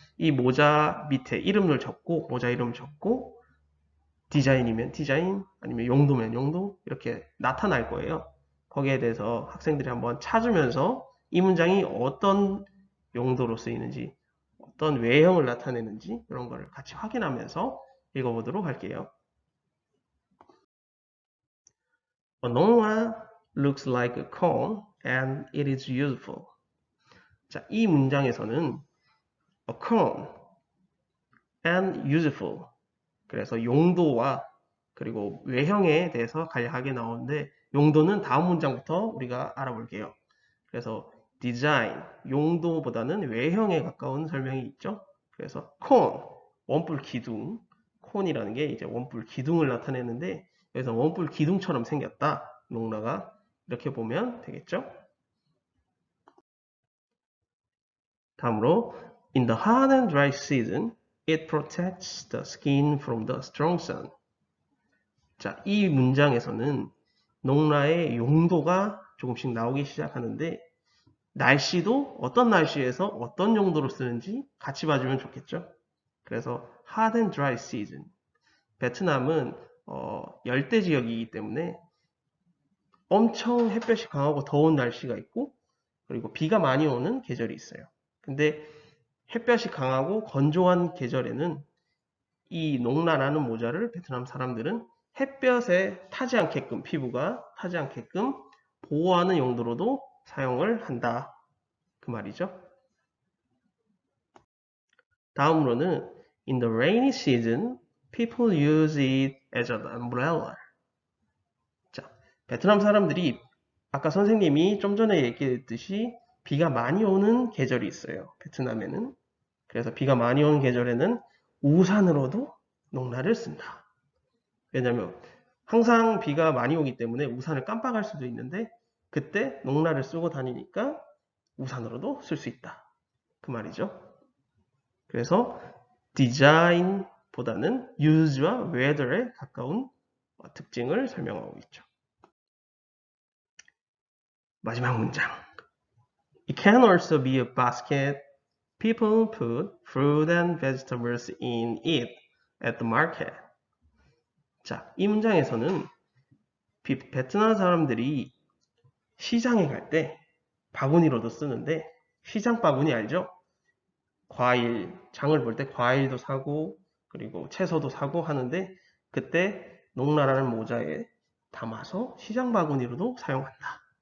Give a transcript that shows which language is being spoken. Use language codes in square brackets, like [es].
[ko] 이 모자 밑에 이름을 적고, 모자 이름 적고, 디자인이면 디자인, 아니면 용도면 용도, 이렇게 나타날 거예요. 거기에 대해서 학생들이 한번 찾으면서 이 문장이 어떤 용도로 쓰이는지, 어떤 외형을 나타내는지, 이런 거를 같이 확인하면서 읽어보도록 할게요. [en] Noah looks like a cone and it is useful. [ko] 자, 이 문장에서는 [en] a cone and useful. [ko] 그래서 용도와 그리고 외형에 대해서 간략하게 나오는데 용도는 다음 문장부터 우리가 알아볼게요. 그래서 디자인, 용도보다는 외형에 가까운 설명이 있죠. 그래서 cone, 원뿔 기둥, cone이라는 게 이제 원뿔 기둥을 나타내는데 여기서 원뿔 기둥처럼 생겼다. 농라가 이렇게 보면 되겠죠. 다음으로 [en] In the hot and dry season, it protects the skin from the strong sun. [ko] 자, 이 문장에서는 농라의 용도가 조금씩 나오기 시작하는데 날씨도 어떤 날씨에서 어떤 용도로 쓰는지 같이 봐주면 좋겠죠. 그래서 [en] hot and dry season. [ko] 베트남은 열대 지역이기 때문에 엄청 햇볕이 강하고 더운 날씨가 있고 그리고 비가 많이 오는 계절이 있어요. 근데 햇볕이 강하고 건조한 계절에는 이 농라라는 모자를 베트남 사람들은 햇볕에 타지 않게끔 피부가 타지 않게끔 보호하는 용도로도 사용을 한다. 그 말이죠. 다음으로는 [en] In the rainy season, people use it as an umbrella. [ko] 자, 베트남 사람들이 아까 선생님이 좀 전에 얘기했듯이 비가 많이 오는 계절이 있어요. 베트남에는. 그래서 비가 많이 오는 계절에는 우산으로도 농라를 쓴다. 왜냐면 항상 비가 많이 오기 때문에 우산을 깜빡할 수도 있는데 그때 농라를 쓰고 다니니까 우산으로도 쓸 수 있다. 그 말이죠. 그래서 디자인보다는 use와 weather에 가까운 특징을 설명하고 있죠. 마지막 문장. [en] It can also be a basket people put fruit and vegetables in it at the market. [ko] 자, 이 문장에서는 베트남 사람들이 시장에 갈 때 바구니로도 쓰는데 시장 바구니 알죠? 과일, 장을 볼 때 과일도 사고 그리고 채소도 사고 하는데 그때 농라라는 모자에 담아서 시장 바구니로도 사용한다.